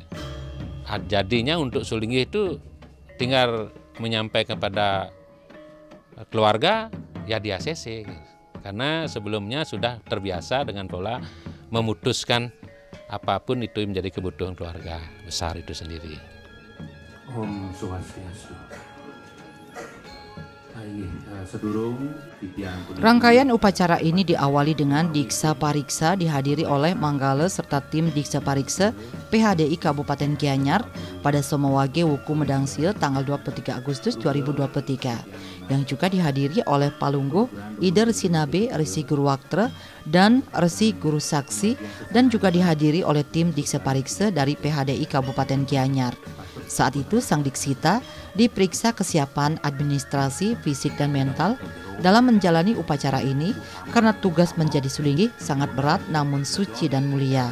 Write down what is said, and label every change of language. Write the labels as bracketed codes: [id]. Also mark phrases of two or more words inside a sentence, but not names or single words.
[id] Jadinya untuk sulinggih itu tinggal menyampaikan kepada keluarga ya di ACC gitu. Karena sebelumnya sudah terbiasa dengan pola memutuskan apapun itu menjadi kebutuhan keluarga besar itu sendiri. [ban] Om Swastiastu. [id] Rangkaian upacara ini diawali dengan Diksa Pariksa dihadiri oleh Manggala serta tim Diksa Pariksa PHDI Kabupaten Gianyar pada Somowage Wuku Medangsil tanggal 23 Agustus 2023 yang juga dihadiri oleh Palungguh Ida Resi Nabe, Resi Guru Waktra dan Resi Guru Saksi, dan juga dihadiri oleh tim Diksa Pariksa dari PHDI Kabupaten Gianyar. Saat itu sang Diksita diperiksa kesiapan administrasi, fisik dan mental dalam menjalani upacara ini karena tugas menjadi sulinggih sangat berat namun suci dan mulia.